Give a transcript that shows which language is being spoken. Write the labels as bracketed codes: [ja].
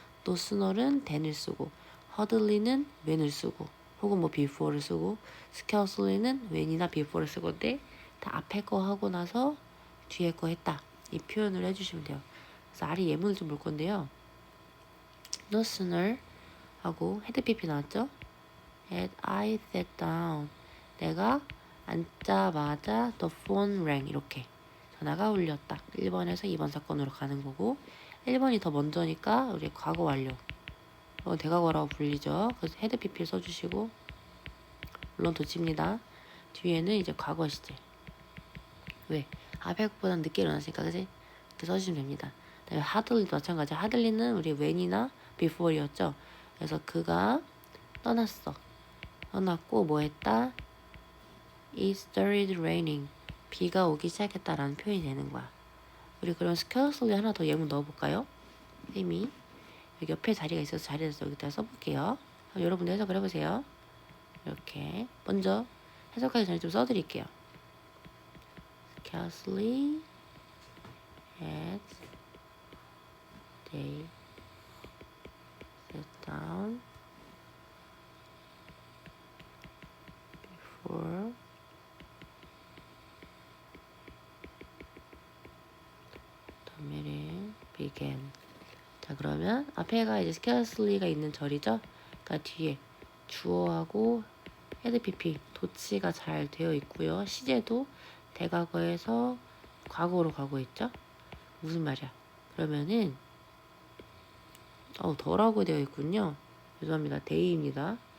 [ko] No sooner는 than을 쓰고 hurriedly는 when을 쓰고 혹은 뭐 before를 쓰고 scarcely는 when이나 before를 쓰건데 다 앞에 거 하고 나서 뒤에 거 했다. 이 표현을 해주시면 돼요. 그래서 아래 예문을 좀 볼 건데요. No sooner 하고 헤드 PP 나왔죠? [en] Had I sat down. [ko] 내가 앉자마자 [en] the phone rang. [ko] 이렇게 전화가 울렸다. 1번에서 2번 사건으로 가는 거고 1번이 더 먼저니까 우리 과거 완료. 대과거라고 불리죠. 그래서 헤드 PP를 써주시고 물론 도치입니다. 뒤에는 이제 과거 시제. 왜? 앞에 것보다 늦게 일어났으니까 그지? 이렇게 써주시면 됩니다. 그다음에 하들리도 마찬가지. 하들리는 우리 when이나 before이었죠. 그래서 그가 떠났고 뭐 했다? [en] It started raining. [ko] 비가 오기 시작했다라는 표현이 되는 거야. 우리 그럼 scarcely 하나 더 예문 넣어볼까요? 쌤이 여기 옆에 자리가 있어서 자리에서 여기다 써볼게요. 여러분도 해석을 해보세요. 이렇게 먼저 해석하기 전에 좀 써드릴게요. [en] Scarcely had they sat down before the meeting began. [ko] 자 그러면 앞에가 이제 scarcely가 있는 절이죠. 그러니까 뒤에 주어하고 헤드 PP 도치가 잘 되어 있고요. 시제도 대과거에서 과거로 가고 있죠. 무슨 말이야? 그러면은 더라고 되어 있군요. 죄송합니다. 데이입니다.